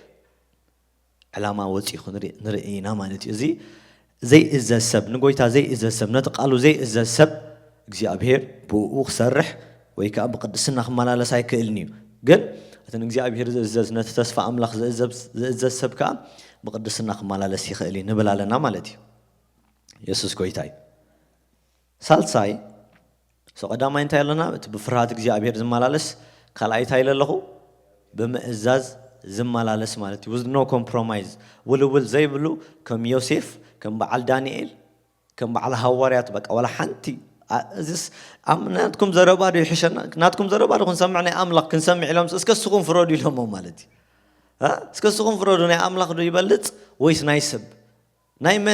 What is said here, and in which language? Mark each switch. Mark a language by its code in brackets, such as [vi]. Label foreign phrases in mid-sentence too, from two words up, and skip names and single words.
[ti] ዕላማ ወፂኹ ንርኢና ማለት እዩ እዚ ዘይእዘዝ ሰብ ንጎይታ ዘይእዘዝ ሰብ ነቲ ቃሉ ዘይእዘዝ ሰብ እግዚአብሔር ብኡ ክሰርሕ ወይ ከዓ ብቅድስና ክመላለስ ኣይክእልን እዩ ግን እቲ እግዚአብሔር ዝእዘዝ ነቲ ተስፋ ኣምላኽ ዝእዘዝ ሰብ ከዓ ብቅድስና ክመላለስ ይኽእል እዩ ንብል ኣለና ማለት እዩ ኢየሱስ ጎይታ እዩ ሳልሳይ ቀዳማይ እንታይ ኣለና እቲ ብፍርሃት እግዚአብሔር ዝመላለስ ካልኣይ እንታይ ኣለኹ ብምእዛዝ ዝመላለስ ማለት እዩ [en] with no compromise [ti] ውልውል ዘይብሉ ከም ዮሴፍ ከም በዓል ዳንኤል ከም በዓል ሐዋርያት በቃ ወላ ሓንቲ እዚስ አምናትኩም ዘረባዶ ይሕሸና ናትኩም ዘረባዶ ክንሰምዕ ናይ ኣምላኽ ክንሰምዕ ኢሎም እስከስኹም ፍረዱ ኢሎሞ ማለት እዩ እስከስኹም ፍረዱ ናይ ኣምላኽ ዶ ይበልጽ ወይስ ናይ ሰብ ናይ መን